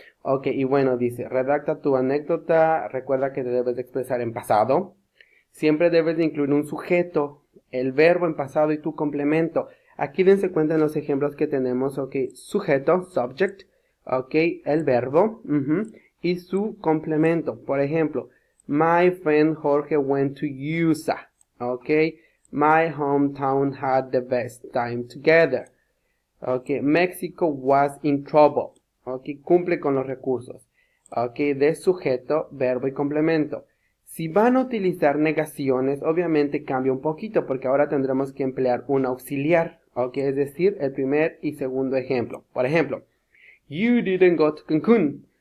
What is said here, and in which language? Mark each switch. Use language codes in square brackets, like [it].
[es] Ok, y bueno, dice, redacta tu anécdota, recuerda que te debes de expresar en pasado. Siempre debes de incluir un sujeto, el verbo en pasado y tu complemento. Aquí dense cuenta en los ejemplos que tenemos, ok, sujeto, subject, ok, el verbo, y su complemento. Por ejemplo, [en] my friend Jorge went to USA, ok. My hometown had the best time together. Okay, Mexico was in trouble. [es] Okay, cumple con los recursos. Okay, de sujeto, verbo y complemento. Si van a utilizar negaciones, obviamente cambia un poquito porque ahora tendremos que emplear un auxiliar. Okay, es decir, el primer y segundo ejemplo. Por ejemplo, [en] you didn't go to Cancún.